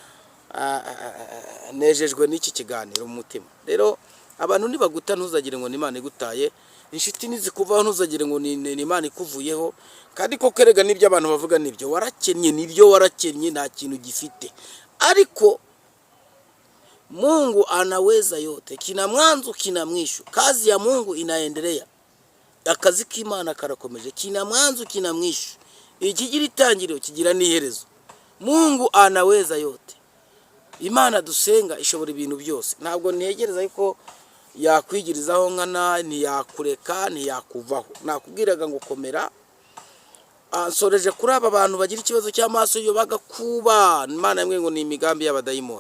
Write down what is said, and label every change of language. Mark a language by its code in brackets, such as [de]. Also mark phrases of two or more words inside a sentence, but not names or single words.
[rw] Nejejwe n'iki kiganiro mu mutima. Rero abantu nibaguta ntuzagire ngo ni Imana igutaye, inshuti nizikuvaho ntuzagire ngo ni Imana ikuvuyeho, kandi ko kerega n'ibyo abantu bavuga nibyo warakennye nta kintu gifite, ariko [sw] Mungu anaweza yote, kina mwanzo kina mwisho, kazi ya Mungu inaendelea, [rw] akazi k'Imana karakomeje, [sw] kina mwanzo kina mwisho, [rw] ikigira itangiriro kigira n'iherezo. [sw] Mungu anaweza yote. [rw] Imana dusenga ishobora ibintu byose, ntabwo ntegereza yuko yakwigirizaho nkana, ntiyakureka, ntiyakuvaho. Nakubwiraga ngo komera. Nsoreje kuri aba bantu bagira ikibazo cy'amaso yo bagakuba, Imana yamwe ngo ni imigambi y'abadayimoni.